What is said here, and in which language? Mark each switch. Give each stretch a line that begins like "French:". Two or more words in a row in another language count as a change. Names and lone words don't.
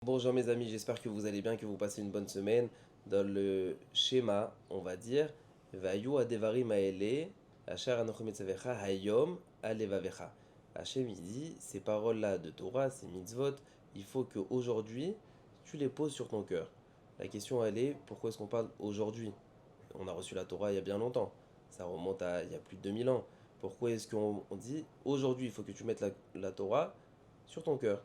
French: Bonjour mes amis, j'espère que vous allez bien, que vous passez une bonne semaine. Dans le schéma, on va dire
Hebrew: והיו הדברים האלה אשר אנכי מצוך היום על לבבך.
French: Hachem il dit, ces paroles-là de Torah, ces mitzvot, il faut qu'aujourd'hui, tu les poses sur ton cœur. La question elle est, pourquoi est-ce qu'on parle aujourd'hui? On a reçu la Torah il y a bien longtemps. Ça remonte à il y a plus de 2000 ans. Pourquoi est-ce qu'on dit, aujourd'hui, il faut que tu mettes la Torah sur ton cœur?